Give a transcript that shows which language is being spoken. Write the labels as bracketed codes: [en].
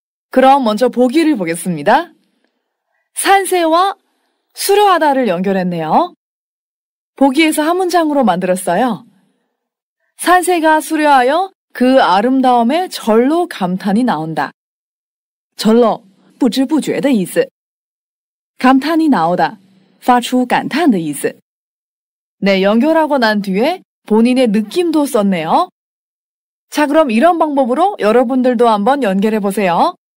[ko] 그럼 먼저 보기를 보겠습니다. 산세와 수려하다를 연결했네요. 보기에서 한 문장으로 만들었어요. 산세가 수려하여 그 아름다움에 절로 감탄이 나온다. 절로, [zh] 不知不觉的意思. [ko] 감탄이 나오다, [zh] 发出感叹的意思. [ko] 네, 연결하고 난 뒤에 본인의 느낌도 썼네요. 자, 그럼 이런 방법으로 여러분들도 한번 연결해 보세요.